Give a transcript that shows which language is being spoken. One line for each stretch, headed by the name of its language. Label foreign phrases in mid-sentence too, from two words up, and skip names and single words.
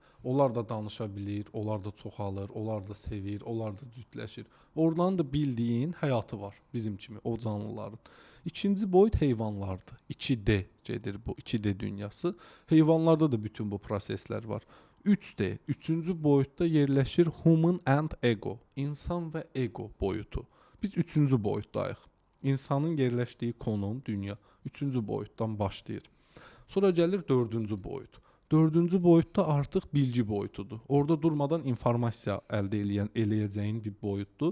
Azerbaijani: Onlar da danışa bilir, onlar da çoxalır, onlar da sevir, onlar da cütləşir. Oradan da bildiyin həyatı var bizim kimi o canlıların. İkinci boyut heyvanlardır. 2D gedir bu 2D dünyası. Heyvanlarda da bütün bu proseslər var. 3D, üçüncü boyutda yerləşir
English: human and ego,
Azerbaijani: insan və ego boyutu. Biz üçüncü boyutdayıq. İnsanın yerləşdiyi konum, dünya üçüncü boyutdan başlayır. Sonra gəlir dördüncü boyut. Dördüncü boyutda artıq bilgi boyutudur. Orada durmadan informasiya əldə eləyəcəyin bir boyutdur.